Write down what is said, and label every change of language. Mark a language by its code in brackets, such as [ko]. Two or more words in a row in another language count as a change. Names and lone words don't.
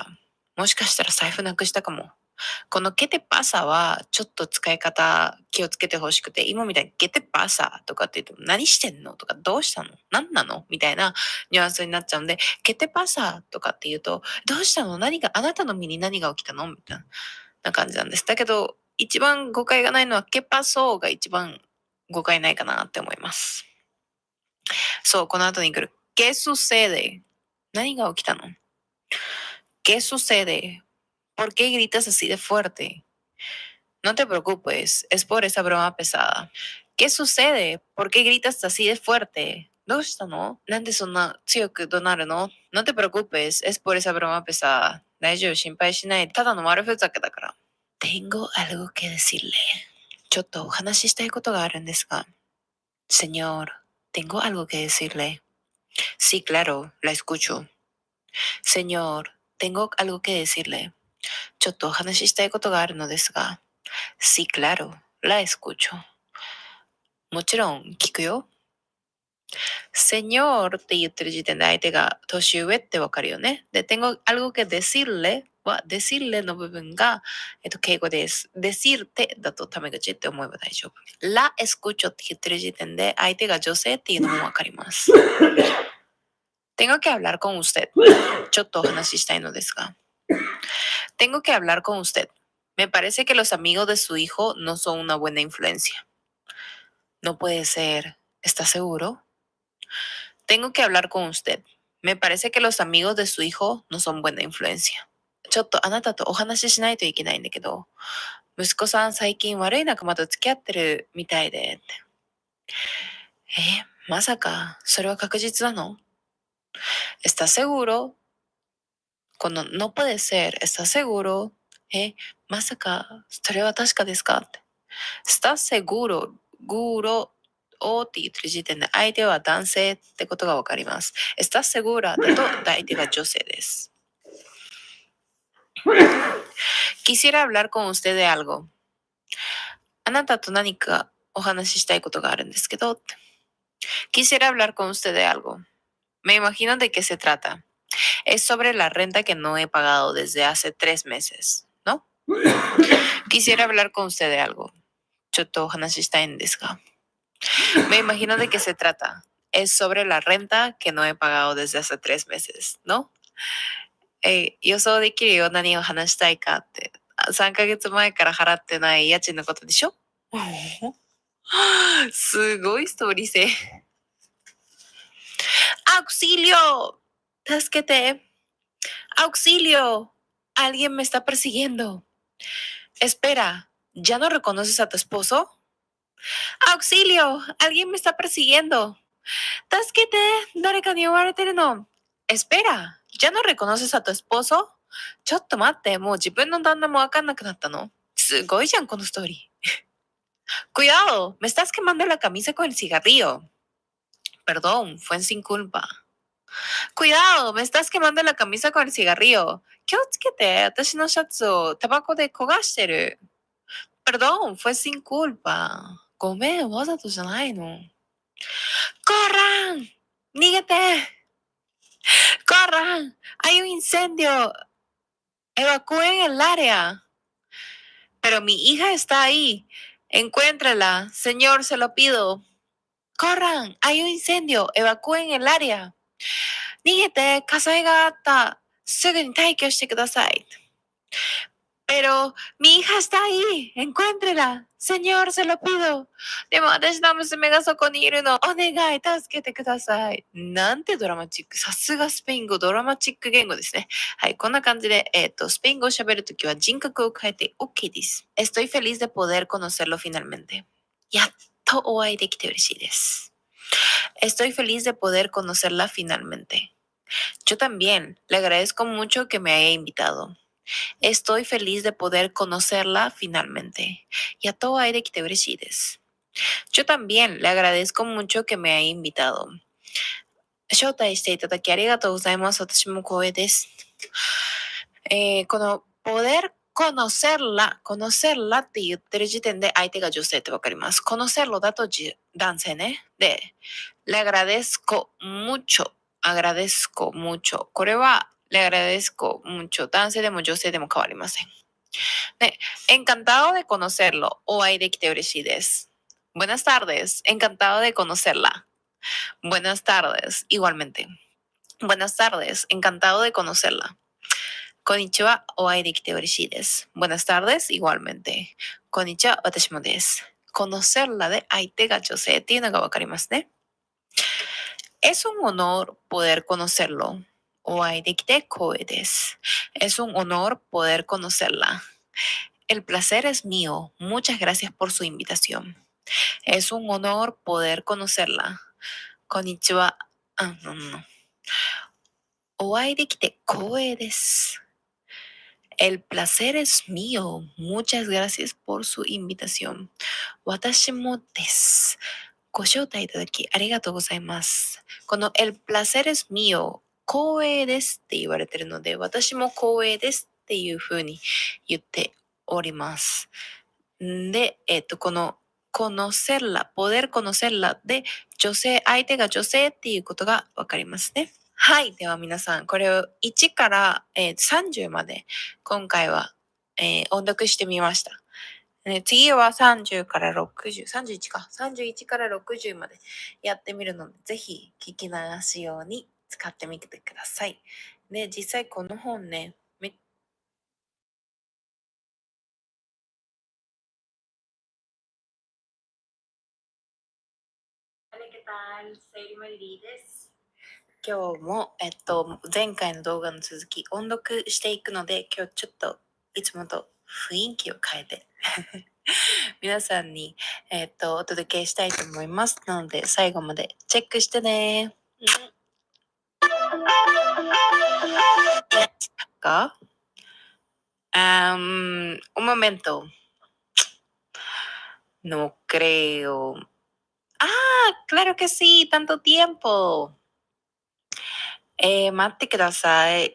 [ja] もしかしたら財布なくしたかも。 [es] この ¿Qué te pasa? [ja] はちょっと使い方気をつけてほしくて、今みたいに [es] ¿Qué te pasa? [ja] とかって言うと何してんのとかどうしたの何なのみたいなニュアンスになっちゃうんで、 [es] ¿Qué te pasa? [ja] とかって言うと、どうしたの何が、あなたの身に何が起きたのみたいな感じなんです。だけど、一番誤解がないのは [es] ¿Qué pasó? [ja] が一番誤解ないかなって思います。そう、この後に来る [es] ¿Qué sucede? [ja] 何が起きたの？ [es] ¿Qué sucede? ¿Por qué gritas así de fuerte? No te preocupes, es por esa broma pesada. ¿Qué sucede? ¿Por qué gritas así de fuerte? [ja] どうしたの？なんでそんな強く怒鳴るの？ [es] No te preocupes, es por esa broma pesada. [ja] 大丈夫、心配しない。ただの悪ふざけだから。 [es] Tengo algo que decirle. [ja] ちょっとお話ししたいことがあるんですが。 [es] Señor, tengo algo que decirle. Sí, claro, la escucho. Señor, tengo algo que decirle. [ja] ちょっとお話ししたいことがあるのですが。 [es] Sí, claro, la escucho. [ja] もちろん聞くよ。Señor って言ってる時点で相手が年上ってわかるよね。で、 [es] tengo algo que decirle [ja] は decirle の部分が、敬語です。decirte だとタメ口って思えば大丈夫。 [es] la escucho [ja] って言ってる時点で相手が女性っていうのもわかります。 [es] Tengo que hablar con usted. [ja] ちょっとお話ししたいのですが。 [es] Tengo que hablar con usted. Me parece que los amigos de su hijo no son una buena influencia. No puede ser. ¿Está seguro? Tengo que hablar con usted. Me parece que los amigos de su hijo no son buena influencia. [ja] ちょっとあなたとお話ししないといけないんだけど、息子さん最近悪い仲間と付き合ってるみたいでって。まさか、それは確実なの? [es] ¿Estás seguro? この no puede ser, ¿estás seguro? [ja] まさか、それは確かですか? [es] ¿Estás seguro? [ja] グロをって言ってる時点で相手は男性ってことがわかります。 [es] ¿Estás segura? [ja] だと相手が女性です。 [es] Quisiera hablar con usted de algo. [ja] あなたと何かお話ししたいことがあるんですけど。 [es] Quisiera hablar con usted de algo. Me imagino de qué se trata. Es sobre la renta que no he pagado desde hace 3 meses, ¿no? Quisiera hablar con usted de algo. [ja] ちょっとお話ししたいんですが。 [es] Me imagino de qué se trata. Es sobre la renta que no he pagado desde hace 3 meses, ¿no? [ja] 予想できるよ、何を話したいかって。3ヶ月前から払ってない家賃のことでしょ？すごいストーリー性。¡Auxilio! [es] ¡Tasquete! ¡Auxilio! Alguien me está persiguiendo. Espera, ¿ya no reconoces a tu esposo? ¡Auxilio! Alguien me está persiguiendo. [ja] 助けて！誰かに追われてるの! [es] Espera, ¿ya no reconoces a tu esposo? [ja] ちょっと待って、もう自分の旦那もわかんなくなったの？すごいじゃん、このストーリー。 [es] Cuidado, me estás quemando la camisa con el cigarrillo. Perdón, fue sin culpa. Cuidado, me estás quemando la camisa con el cigarrillo. [ja] 気をつけて、私のシャツをタバコで焦がしてる。 [es] Perdón, fue sin culpa. [ja] ごめん、わざとじゃないの。Corran! 逃げて Corran! [es] Hay un incendio. Evacúen el área. Pero mi hija está ahí. Encuéntrala, señor, se lo pido. Corran, hay un incendio. Evacúen el área. [ja] 逃げて、火災があった。すぐに退去してください。 [es] Pero mi hija está ahí. Encuéntrela. Señor, se lo pido. [ja] でも私の娘がそこにいるの。お願い、助けてください。なんてドラマチック。さすがスペイン語、ドラマチック言語ですね。はい、こんな感じで、スペイン語を喋るときは人格を変えて OK です。 [es] Estoy feliz de poder conocerlo finalmente. [ja] やっとお会いできて嬉しいです。 [es] Estoy feliz de poder conocerla finalmente. Yo también. Le agradezco mucho que me haya invitado. Estoy feliz de poder conocerla finalmente. [ja] やっとお会いできて嬉しいです。 [es] Yo también le agradezco mucho que me haya invitado. [ja] 招待していただきありがとうございます。私も光栄です。この [es] poder conocerla [ja] って言ってる時点で相手が女性ってわかります。conocerlo だと男性ね。で、 [es] le agradezco mucho。 [ja] これは [es] le agradezco mucho。 [ja] 男性でも女性でも変わりません。 [es] ね、encantado de conocerlo。 [ja] お会いできて嬉しいです。 [es] Buenas tardes. Encantado de conocerla. Buenas tardes. Igualmente. Buenas tardes. Encantado de conocerla. [ja] Konnichiwa. お会いできて嬉しいです。 [es] Buenas tardes. Igualmente. [ja] Konnichiwa. 私もです。conocerla で相手が女性っていうのがわかりますね。 [es] Es un honor poder conocerlo. [ja] お会いできて光栄です。 [es] Es un honor poder conocerla. El placer es mío. Muchas gracias por su invitación. Es un honor poder conocerla. [ja] Konnichiwa. No. お会いできて光栄です。 [es] El placer es mío. Muchas gracias por su invitación. [ja] 私もです。ご招待いただきありがとうございます。 [es] この El placer es mío。 [ja] 光栄ですって言われてるので、私も光栄ですっていうふうに言っております。で、この conocerla、 [es] poder conocerla [ja] で女性、相手が女性っていうことがわかりますね。はい。では皆さん、これを1から、30まで今回は、音読してみました。次は30から60、31か。31から60までやってみるので、ぜひ聞き流すように使ってみてください。で、実際この本ね、 [es] ¿Qué tal? Soy Marie です。 [ja] 今日も、前回の動画の続き、音読していくので、今日ちょっといつもと雰囲気を変えて皆さんに、お届けしたいと思います。なので、最後までチェックしてね。¿Acá? [es] Un momento. No creo. Ah, claro que sí, tanto tiempo. [ja] 待ってください。